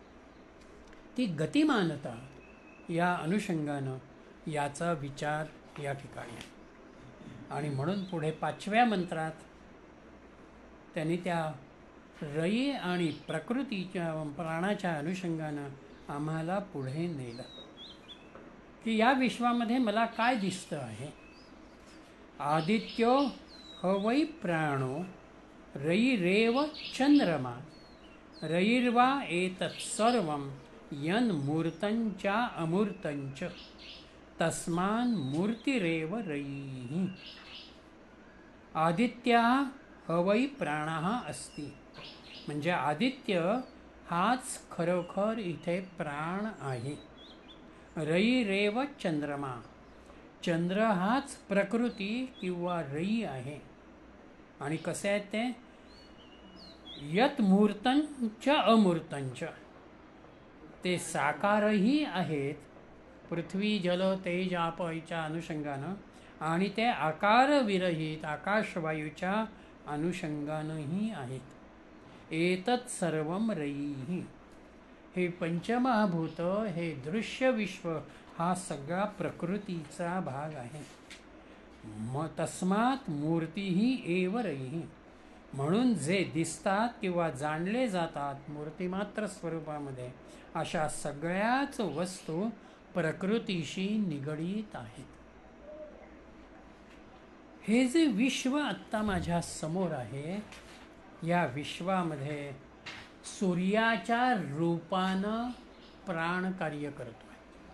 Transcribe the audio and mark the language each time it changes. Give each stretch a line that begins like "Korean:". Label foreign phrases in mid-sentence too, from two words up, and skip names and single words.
Marathi: ती गतिमानता या अनुषंगानं याचा विचार या ठिकाणी आहे. आणि म्हणून पुढे 5व्या मंत्रात त्यांनी त्या रई आणि प्रकृतीच्या प्राणाच्या अनुषंगानं आम्हाला पुढे नेलं की या विश्वामध्ये मला काय दिसतं आहे.
Sanskrit: आदित्यो हवै प्राणो रईरेव चंद्रमा रईर्वा एतत् सर्वं यन्मूर्तञ्च अमूर्तञ्च तस्मान् मूर्तिरेव रईः. आदित्य हवै प्राणः अस्ति.
Marathi: म्हणजे आदित्य हाच खरोखर इथे प्राण आहे.
Sanskrit: रईरेव चंद्रमा.
Marathi: चंद्र हाच प्रकृती किंवा रई आहे. आणि कसे आहेत ते?
Sanskrit: यत मूर्तंच अमूर्तंच.
Marathi: ते साकारही आहेत, पृथ्वी जल तेज आप याच्या अनुषंगानं, आणि ते आकारविरहित आकाशवायूच्या अनुषंगानंही आहेत.
Sanskrit: एतत् सर्वं रईः.
Marathi: हे पंचमहाभूत, हे दृश्य विश्व हा सगळा प्रकृतीचा भाग आहे.
Sanskrit: तस्मात् मूर्तीही एव रईः.
Marathi: म्हणून जे दिसतात किंवा जाणले जातात मूर्तिमात्र स्वरूपामध्ये, अशा सगळ्याच वस्तू प्रकृतीशी निगडीत आहेत. हे जे विश्व आत्ता माझ्या समोर आहे, या विश्वामध्ये सूर्याच्या रूपानं प्राण कार्य करतो आहे.